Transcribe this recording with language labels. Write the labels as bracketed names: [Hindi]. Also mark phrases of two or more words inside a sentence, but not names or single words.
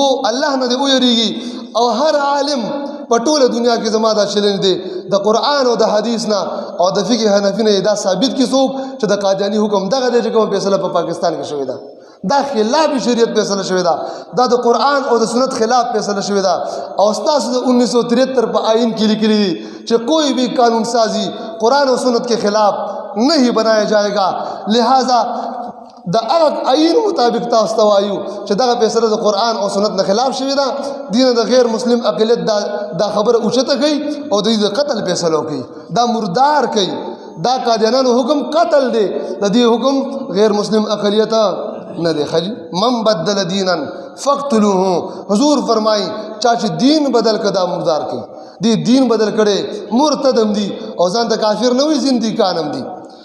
[Pashto] الله نه دې ویریږي او هر عالم په ټوله دنیا کې زما دا چیلنج دی د قرآن او د حدیث نه او د فقه حنفي نه دا ثابت کړي څوک چې د قادیانی حکم دغه دی چې کومه فیصله په پاکستان کې شوې ده دا خلاف شریعت فیصله شوې ده دا د قرآن او د سنت خلاف فیصله شوې ده او ستاسو د 1973 په آئین کې لیکلي دي چې [Urdu] کوئی بھی قانون سازی قرآن و سنت کے خلاف نہیں بنایا جائے گا [Pashto] لہذا د هغه آئین مطابق تاسو ته وایو چې دغه فیصله د قرآن او سنت نه خلاف شوې ده دین د غیر مسلم اقلیت دا خبره اوچته کوي او د قتل فیصله کوي دا مردار کوي دا قادیانانو حکم قتل دی د دې حکم غیر مسلم اقلیت نه دی خجی [Arabic] من بدل دینا فقتلوه [Pashto] حضور فرمایي چا چې دین بدل کدا مردار کوي دی دین بدل کړي مرتد هم دي او ځان د کافر نه وي زنديکان هم دي